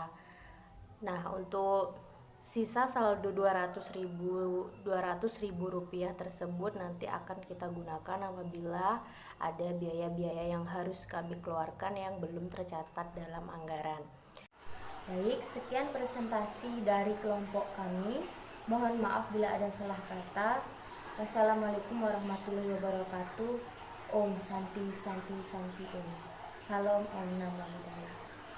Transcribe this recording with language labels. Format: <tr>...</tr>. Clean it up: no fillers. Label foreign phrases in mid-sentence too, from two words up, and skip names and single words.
<id>Nah, untuk sisa saldo Rp200.000 tersebut nanti akan kita gunakan apabila ada biaya-biaya yang harus kami keluarkan yang belum tercatat dalam anggaran. Baik, sekian presentasi dari kelompok kami. Mohon maaf bila ada salah kata.</id> <ar>والسلام عليكم ورحمة الله وبركاته.</ar> <sa>Om Santi Santi Santi Om. Salam</sa> <pi>Om Namo Buddhaya.</pi>